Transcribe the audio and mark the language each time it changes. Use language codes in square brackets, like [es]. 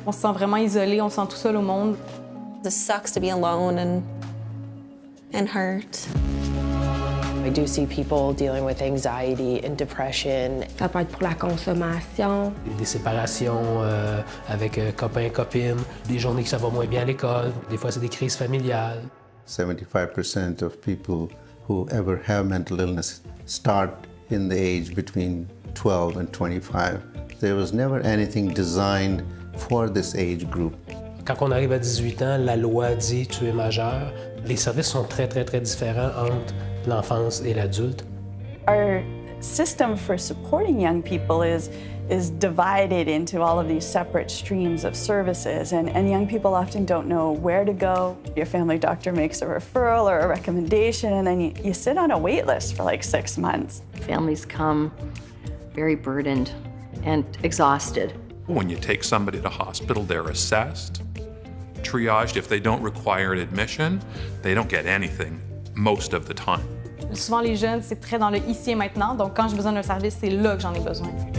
[fr] On se sent vraiment isolé, on se sent tout seul au monde. [en] It sucks to be alone and hurt. I do see people dealing with anxiety and depression. [fr] Ça peut être pour la consommation. Des séparations avec copains, copines, des journées que ça va moins bien à l'école, des fois c'est des crises familiales. [en] 75% of people who ever have mental illness start in the age between 12 and 25. There was never anything designed for this age group. [fr] Quand on arrive à 18 ans, la loi dit tu es majeur. Les services sont très différents entre l'enfance et l'adulte. [en] Our system for supporting young people is divided into all of these separate streams of services, and young people often don't know where to go. Your family doctor makes a referral or a recommendation, and then you sit on a wait list for like 6 months. Families come very burdened and exhausted. When you take somebody to hospital, they're assessed, triaged. If they don't require an admission, they don't get anything most of the time. [fr] Souvent, les jeunes, c'est très dans le ici et maintenant, donc quand j'ai besoin d'un service, c'est là que j'en ai besoin.